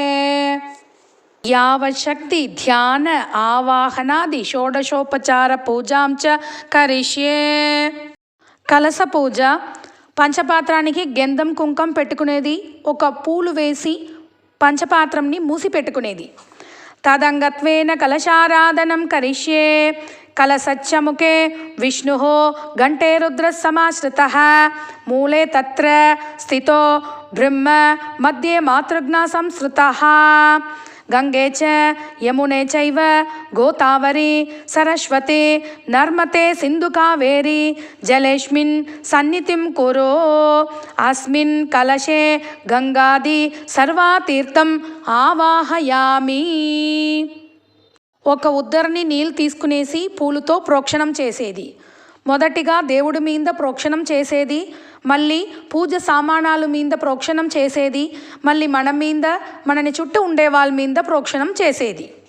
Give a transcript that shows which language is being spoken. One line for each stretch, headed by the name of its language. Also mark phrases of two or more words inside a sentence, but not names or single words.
Sanskrit: यावशक्ति ध्यान आवाहनादि षोडशोपचार पूजां च करिष्ये.
Telugu: కలస పూజ పంచపాత్రానికి గంధం కుంకం పెట్టుకునేది, ఒక పూలు వేసి పంచపాత్రంని మూసి పెట్టుకునేది.
Sanskrit: తదంగత్వేన కలశారాధనం కరిష్యే. కలసచ్చముఖే విష్ణు घंटे रुद्र समाश्रितः मूले तत्र स्थितो ब्रह्म मध्ये मातृघ्ना संस्कृतः. गंगे च यमुने चैव गोदावरी सरस्वती नर्मदे सिंधु कावेरी जलेस्मिन् सन्निधिं कुरु. अस्मिन् कलशे गंगादि सर्वतीर्थं आवाहयामि.
Telugu: ఒక ఉద్దరిని నీళ్ళు తీసుకునేసి పూలతో ప్రోక్షణం చేసేది. మొదటిగా దేవుడి మీద ప్రోక్షణం చేసేది, మళ్ళీ పూజ సామానాలు మీద ప్రోక్షణం చేసేది, మళ్ళీ మన మీద మనని చుట్టూ ఉండే వాళ్ళ మీద ప్రోక్షణం చేసేది.